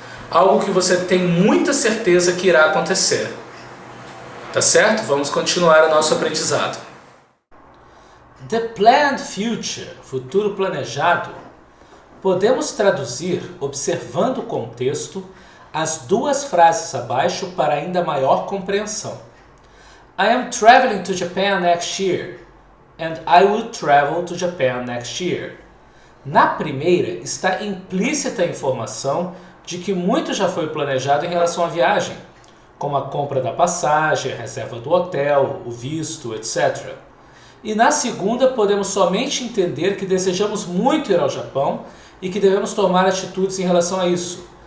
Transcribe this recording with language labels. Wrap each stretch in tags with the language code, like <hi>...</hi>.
<pt>Algo que você tem muita certeza que irá acontecer. Tá certo? Vamos continuar o nosso aprendizado. The planned future, futuro planejado, podemos traduzir, observando o contexto, as duas frases abaixo para ainda maior compreensão.</pt> <en>I am traveling to Japan next year, and I will travel to Japan next year.</en> <pt>Na primeira está implícita a informação de que muito já foi planejado em relação à viagem, como a compra da passagem, a reserva do hotel, o visto, etc. E na segunda podemos somente entender que desejamos muito ir ao Japão e que devemos tomar atitudes em relação a isso.</pt>